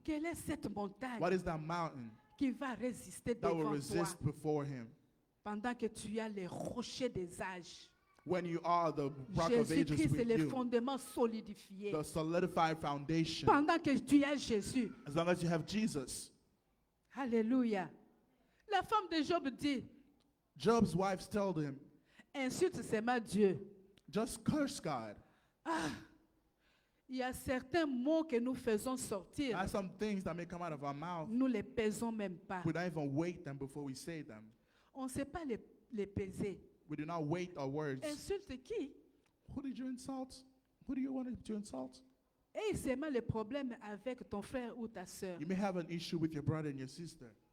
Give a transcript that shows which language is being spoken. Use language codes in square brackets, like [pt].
[fr] Quelle est cette montagne [en] What is that mountain [fr] qui va résister [en] that will [fr] devant toi [en] resist before him? [fr] pendant que tu as les rochers des âges? [en] When you are the rock of ages [fr] Jésus-Christ est [en] with [fr] le [en] you, [fr] fondement solidifié. [en] the solidified foundation. [fr] Pendant que tu as Jésus. [en] As long as you have Jesus. [fr] Alléluia. La femme de Job dit, [en] Job's wife told him, [fr] insulte seulement Dieu. [en] just curse God. [fr] Il y a certains mots que nous faisons [en] There [fr] sortir. [en] are some things that may come out of our mouth. [fr] Nous les pesons même pas. [en] We don't even weight them before we say them. [fr] On ne sait pas les peser. [en] We do not weight our words. [fr] Insulte qui? [en] Who did you insult? Who do you want to insult? [fr] Et seulement le problème avec ton frère ou ta sœur. [en] You may have an issue with your brother and your sister,